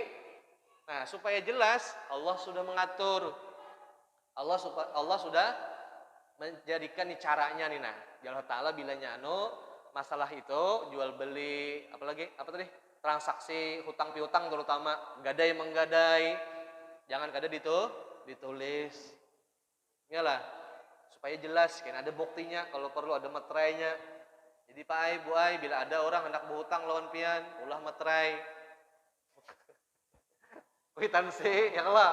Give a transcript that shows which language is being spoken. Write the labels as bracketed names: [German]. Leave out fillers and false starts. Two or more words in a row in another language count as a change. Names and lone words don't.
[Indonesian] Nah, supaya jelas Allah sudah mengatur. Allah sudah menjadikan nih caranya nih. Nah, Allah Ta'ala bilanya masalah itu jual beli, apalagi apa tadi? Transaksi hutang piutang terutama gadai menggadai. Jangan kada ditulis. Iyalah, supaya jelas kan ada buktinya, kalau perlu ada meterainya. Jadi Pak Ai, Bu Ai, bila ada orang hendak berhutang lawan pian, ulah meterai. Kwitansi, [Arabic] ya Allah.